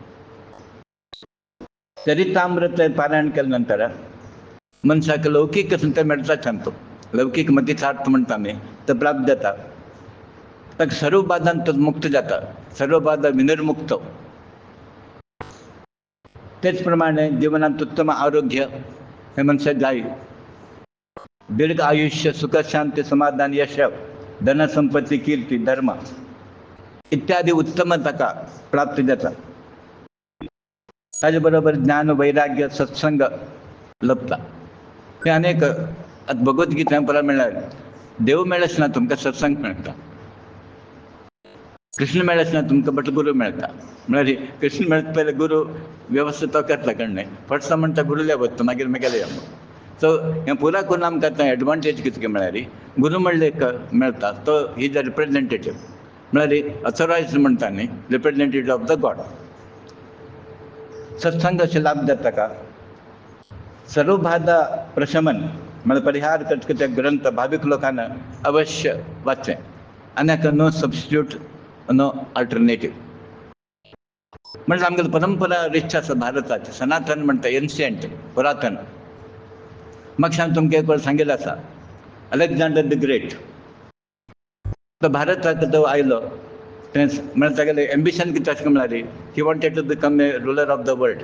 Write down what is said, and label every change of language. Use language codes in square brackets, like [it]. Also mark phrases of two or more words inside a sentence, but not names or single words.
[kok] चरितामृत पारायण केल्या नंतर मनशाक लौकीक संत मेळटा शांतो. लौकीक मतीचार्थ म्हणटा न्ही, तो प्राप्त जाता. ताका सर्व बाधांत तो मुक्त जाता, सर्व बाधा विनिर्मुक्त. तेच प्रमाणे जीवनात उत्तम आरोग्य हे मनशाक जाय. दीर्घ आयुष्य, सुख, शांती, समाधान, यश, धन, संपत्ती, कीर्ती, धर्म इत्यादी उत्तम ताका प्राप्त जाता. ताजे बरोबर ज्ञान, वैराग्य, सत्संग लभता. हे अनेक आता भगवद्गीता परा म्हणल्यार देव मेळच ना तुमकां सत्संग मेळटा, कृष्ण मेळच ना तुमकां बट गुरू मेळटा. म्हळ्यार कृष्ण मेळटा पयलीं गुरू वेवस्था तो करता कळ्ळें. फर्स्ट म्हणटा गुरुल्या वता मागीर मुगेलें या. सो हें पुरा करून आमकां आतां एडवांटेज कितें म्हळ्यार गुरू म्हणलें एक मेळटा तो [en] is a representative. [kok] म्हळ्यार अथोरायज्ड म्हणटा न्ही, [en] representative of the God. [kok] सत्संग असे लाभ जाता का? [mr] सर्वबाधा प्रशमन म्हणजे परिहार करता ते ग्रंथ भाविक लोकांना अवश्य वाचें. [kok] आनी हाका [en] no substitute, no alternative. [kok] म्हणजे आमगे परंपरा रिच आसा भारताची, सनातन म्हणटा, एन्शियंट, पुरातन. म्हाका तुमकां एक वेळ सांगिल्लें आसा, अलेक्झांडर द ग्रेट तो भारताक तो आयलो तें म्हणजे तागेलें एम्बिशन कितें आसलें म्हळ्यार [en] he wanted to become a ruler of the world.